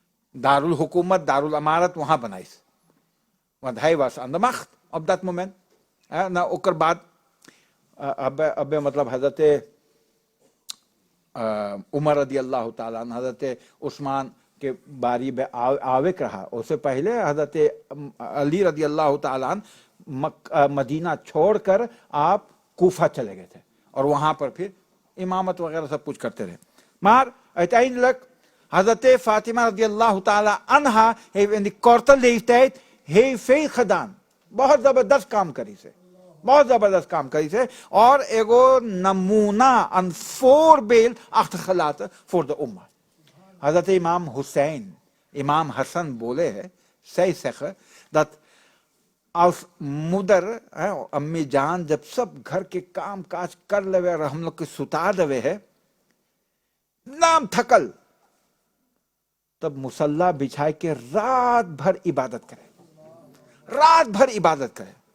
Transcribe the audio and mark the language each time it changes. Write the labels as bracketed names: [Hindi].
[Dutch] Darul Hukumat, Darul Amarat, [Caribbean Hindustani] वहां बनाई. [Dutch] Want hij was aan de macht op dat moment. [Caribbean Hindustani] Na oker baad, अब मतलब Hazrat Umar radiallahu ta'ala, Hazrat Usman के बारी में आवेक रहा. उससे पहले हजरत अली रदियल्लाहु ताला मदीना छोड़कर आप कूफा चले गए थे और वहां पर फिर इमामत वगैरह सब कुछ करते रहे. [Dutch] Maar uiteindelijk हजरत फातिमा रदियल्लाहु ताला अन्हा heeft in die korte leeftijd heel veel gedaan. [Caribbean Hindustani] बहुत जबरदस्त काम करी से, बहुत जबरदस्त काम करी से और एगो नमूना [Dutch] een voorbeeld achtergelaten voor de umma. [Caribbean Hindustani] Hazrat Imam Hussein, Imam Hassan बोले है, [Dutch] zij zeggen dat als moeder, [Caribbean Hindustani] अम्मी जान जब सब घर के काम काज कर लेवे और हम लोग के सुता देवे है, नाम थकल, तब मुसल्ला बिछाए के रात भर इबादत करे, रात भर इबादत करे.